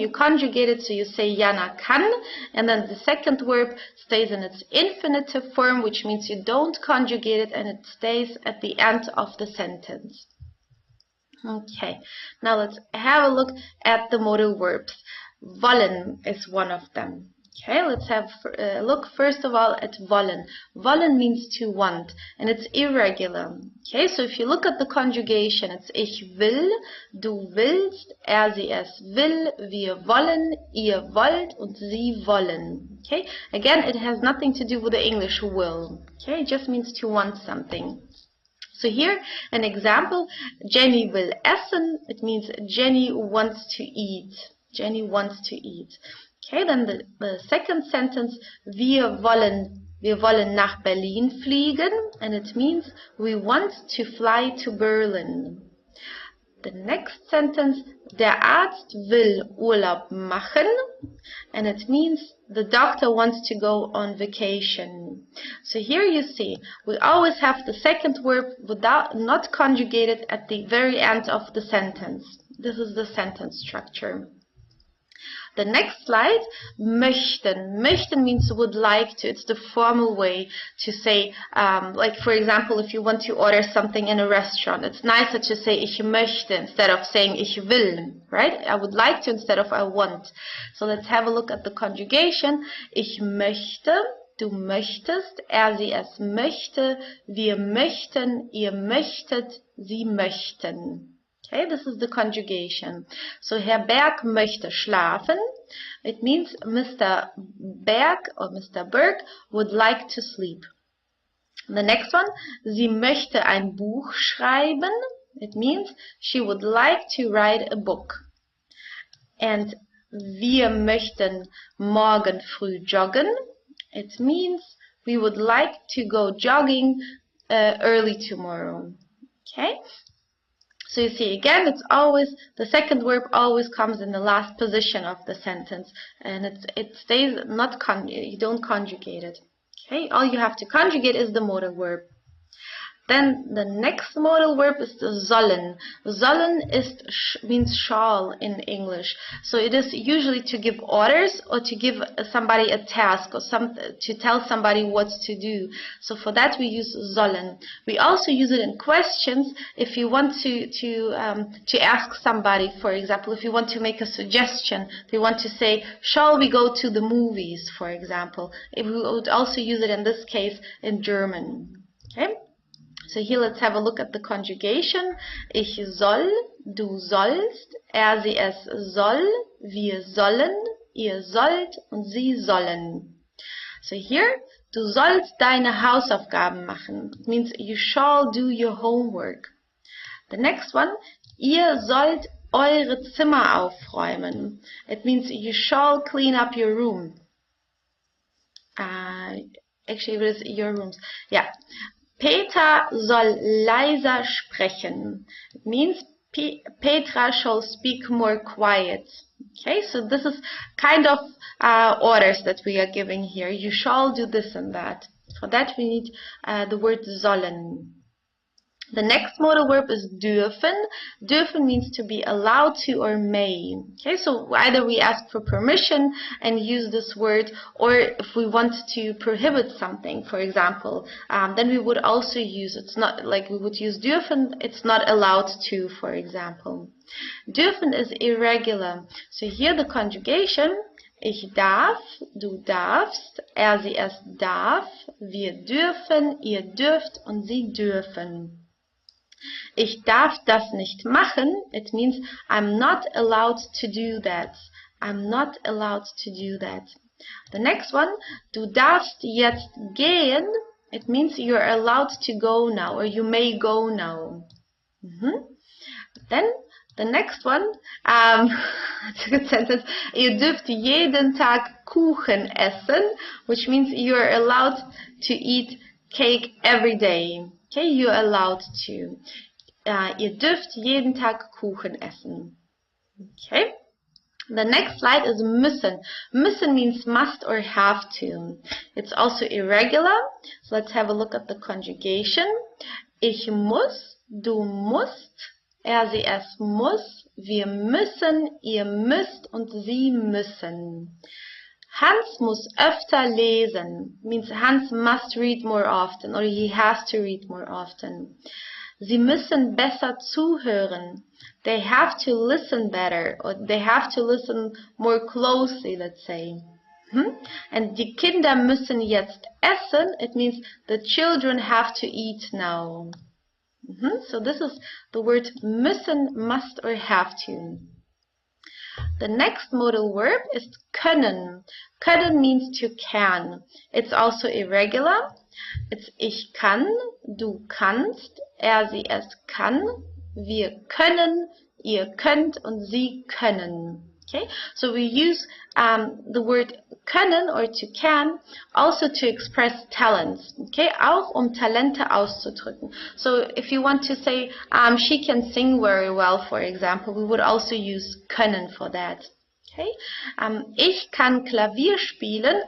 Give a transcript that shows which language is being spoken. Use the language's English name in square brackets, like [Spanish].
[English] You conjugate it, so you say [German] Jana kann, [English] and then the second verb stays in its infinitive form, which means you don't conjugate it, and it stays at the end of the sentence. Okay, now let's have a look at the modal verbs. Wollen is one of them. Okay, let's have a look first of all at wollen. Wollen means to want, and it's irregular. Okay, so if you look at the conjugation, it's [German] ich will, du willst, sie es will, wir wollen, ihr wollt, und sie wollen. [English] Okay, again, it has nothing to do with the English will. Okay, it just means to want something. So here, an example, [German] Jenny will essen. [English] It means Jenny wants to eat. Jenny wants to eat. Okay, then the second sentence, [German] wir wollen nach Berlin fliegen, [English] and it means we want to fly to Berlin. The next sentence, [German] der Arzt will Urlaub machen, [English] and it means the doctor wants to go on vacation. So here you see, we always have the second verb not conjugated at the very end of the sentence. This is the sentence structure. The next slide, möchten. Möchten means would like to. It's the formal way to say, like for example, if you want to order something in a restaurant, it's nicer to say [German] ich möchte [English] instead of saying [German] ich will, [English] right? I would like to instead of I want. So let's have a look at the conjugation. [German] Ich möchte, du möchtest, sie es möchte, wir möchten, ihr möchtet, sie möchten. [English] Okay, this is the conjugation. [German] So Herr Berg möchte schlafen. [English] It means Mr. Berg or Mr. Berg would like to sleep. The next one, [German] sie möchte ein Buch schreiben. [English] It means she would like to write a book. [German] And wir möchten morgen früh joggen. [English] It means we would like to go jogging early tomorrow. Okay. So you see, again, it's always, the second verb always comes in the last position of the sentence, and it stays not, you don't conjugate it. Okay, all you have to conjugate is the modal verb. Then the next modal verb is sollen. Sollen means shall in English. So it is usually to give orders or to give somebody a task or to tell somebody what to do. So for that we use sollen. We also use it in questions if you want to ask somebody, for example, if you want to make a suggestion, if you want to say, shall we go to the movies, for example. We would also use it in this case in German. Okay? So here let's have a look at the conjugation. [German] Ich soll, du sollst, er, sie, es soll, wir sollen, ihr sollt und sie sollen. [English] So here, [German] du sollst deine Hausaufgaben machen. [English] It means you shall do your homework. The next one, [German] ihr sollt eure Zimmer aufräumen. [English] It means you shall clean up your room. Actually, it is your rooms. Yeah. [German] Peter soll leiser sprechen. [English] It means Petra shall speak more quiet. Okay, so this is kind of orders that we are giving here. You shall do this and that. For that we need the word sollen. The next modal verb is dürfen. Dürfen means to be allowed to or may. Okay, so either we ask for permission and use this word, or if we want to prohibit something, for example, then we would also use, it's not like we would use dürfen, it's not allowed to, for example. Dürfen is irregular. So here the conjugation, [German] ich darf, du darfst, er, sie, es darf, wir dürfen, ihr dürft und sie dürfen. Ich darf das nicht machen. [English] It means I'm not allowed to do that. I'm not allowed to do that. The next one, [German] du darfst jetzt gehen. [English] It means you're allowed to go now, or you may go now. Then the next one, that's a good sentence. [German] Ihr dürft jeden Tag Kuchen essen, [English] which means you're allowed to eat cake every day. Okay, you're allowed to. [German] Ihr dürft jeden Tag Kuchen essen. [English] Okay. The next slide is müssen. Müssen means must or have to. It's also irregular. So let's have a look at the conjugation. [German] Ich muss, du musst, er, sie, es muss, wir müssen, ihr müsst und sie müssen. Hans muss öfter lesen. [English] Means Hans must read more often, or he has to read more often. [German] Sie müssen besser zuhören. [English] They have to listen better, or they have to listen more closely, let's say. [German] And die Kinder müssen jetzt essen. [English] It means the children have to eat now. So this is the word müssen, must or have to. The next modal verb is können. Können means to can. It's also irregular. [German] It's ich kann, du kannst, er, sie, es kann, wir können, ihr könnt und sie können. [English] Okay, so we use the word können or to can also to express talents. [German] Okay, auch Talente auszudrücken. [English] So if you want to say she can sing very well, for example, we would also use können for that. [German] Okay, ich kann Klavier spielen.